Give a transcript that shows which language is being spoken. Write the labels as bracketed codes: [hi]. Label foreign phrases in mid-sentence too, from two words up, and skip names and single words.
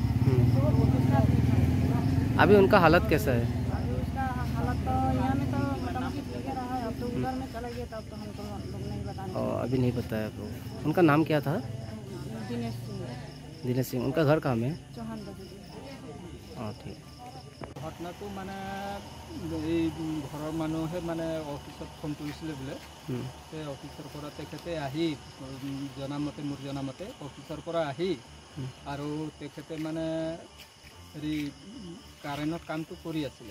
[hi] अभी उनका हालत कैसा है? अभी उसका हालत तो यहाँ में तो मतलब लगे रहा है। अब तो उधर में चला गया तब तो हमको लोग नहीं बताएंगे। अभी नहीं बताया आपको। उनका नाम क्या था? दिनेश सिंह। दिनेश सिंह। उनका घर कहाँ में? चौहान बस्ती। हाँ ठीक। [as] ঘটনাটো মানে এই ঘৰৰ মানুহে মানে অফিচত ফোন কৰিছিলে বোলে। সেই অফিচৰ পৰা তেখেতে আহি মোৰ জনামতে অফিচৰ পৰা আহি আৰু তেখেতে মানে হেৰি কাৰেণ্টৰ কামটো কৰি আছিলে।